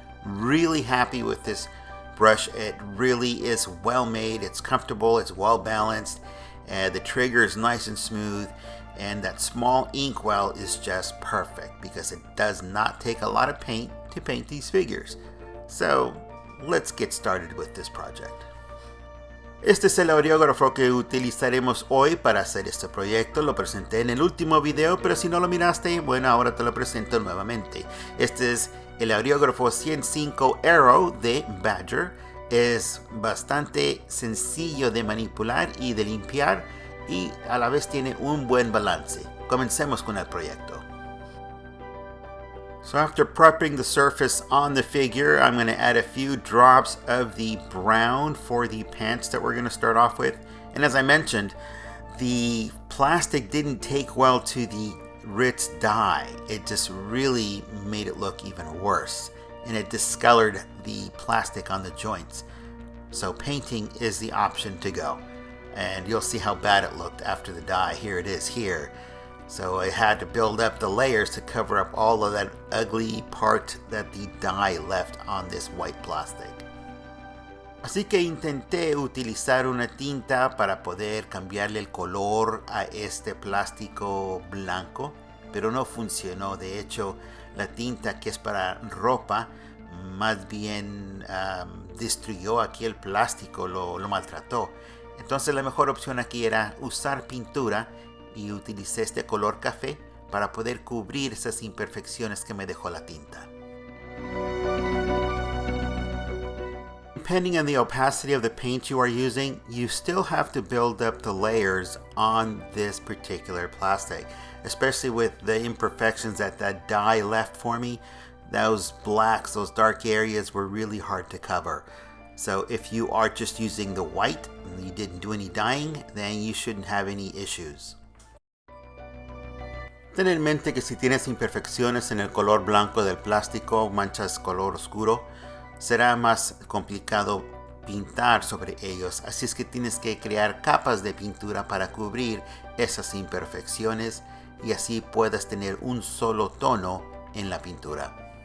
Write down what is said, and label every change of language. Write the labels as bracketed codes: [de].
[en] Really happy with this brush. It really is well made, it's comfortable, it's well balanced, the trigger is nice and smooth, and that small inkwell is just perfect because it does not take a lot of paint to paint these figures. So let's get started with this project. [es] Este es el aureógrafo que utilizaremos hoy para hacer este proyecto. Lo presenté en el último video, pero si no lo miraste, bueno, ahora te lo presento nuevamente. Este es el aureógrafo 105 Arrow de Badger. Es bastante sencillo de manipular y de limpiar y a la vez tiene un buen balance. Comencemos con el proyecto. [en] So after prepping the surface on the figure, I'm going to add a few drops of the brown for the pants that we're going to start off with. And as I mentioned, the plastic didn't take well to the Ritz dye. It just really made it look even worse. and it discolored the plastic on the joints. So painting is the option to go. And you'll see how bad it looked after the dye. Here it is here. So I had to build up the layers to cover up all of that ugly part that the dye left on this white plastic. [es] Así que intenté utilizar una tinta para poder cambiarle el color a este plástico blanco, pero no funcionó. De hecho, la tinta que es para ropa más bien destruyó aquí el plástico, lo maltrató. Entonces la mejor opción aquí era usar pintura y utilicé este color café para poder cubrir esas imperfecciones que me dejó la tinta. [en] Depending on the opacity of the paint you are using, you still have to build up the layers on this particular plastic, especially with the imperfections that dye left for me. Those blacks, those dark areas were really hard to cover. So if you are just using the white and you didn't do any dyeing, then you shouldn't have any issues. [es] Ten en mente que si tienes imperfecciones en el color blanco del plástico, manchas color oscuro, será más complicado pintar sobre ellos, así es que tienes que crear capas de pintura para cubrir esas imperfecciones y así puedas tener un solo tono en la pintura.